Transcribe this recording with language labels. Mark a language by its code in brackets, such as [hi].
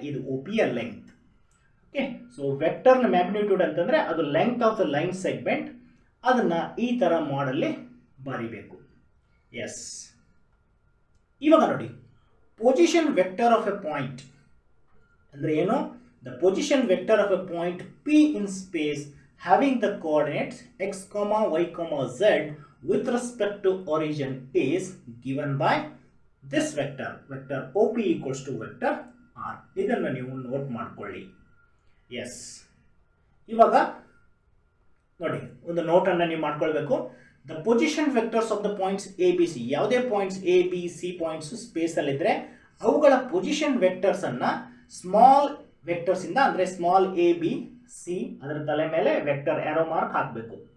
[en] ಇದು OPಯ length. Okay, so ವೆಕ್ಟರ್ನ ಮ್ಯಾಗ್ನಿಟ್ಯೂಡ್ [kn] ಅಂತಂದರೆ ಅದು [en] Length of the line segment. [kn] ಅದನ್ನು ಈ ಥರ ಮಾಡಲ್ಲಿ ಬರೀಬೇಕು. [en] yes, [kn] ಇವಾಗ ನೋಡಿ, [en] position vector of a point [kn] ಅಂದರೆ ಏನು? [en] The position vector of a point P in space having the coordinates x comma y comma z with respect to origin is given by this vector OP equals to vector r. [kn] ಇದನ್ನು ನೀವು note ಮಾಡ್ಕೊಳ್ಳಿ. S, ಇವಾಗ ನೋಡಿ, ಒಂದು ನೋಟನ್ನು ನೀವು ಮಾಡ್ಕೊಳ್ಬೇಕು. [en] the position vectors of the points A B C, ಯಾವುದೇ points A B C points space ಅಲ್ಲಿದ್ರೆ ಅವುಗಳ position vectors ಅನ್ನ small vectors ಇಂದ, ಅಂದ್ರೆ small a B c, [kn] ಅದರ ತಲೆ ಮೇಲೆ ವೆಕ್ಟರ್ ಆರೋ ಮಾರ್ಕ್ ಹಾಕಬೇಕು.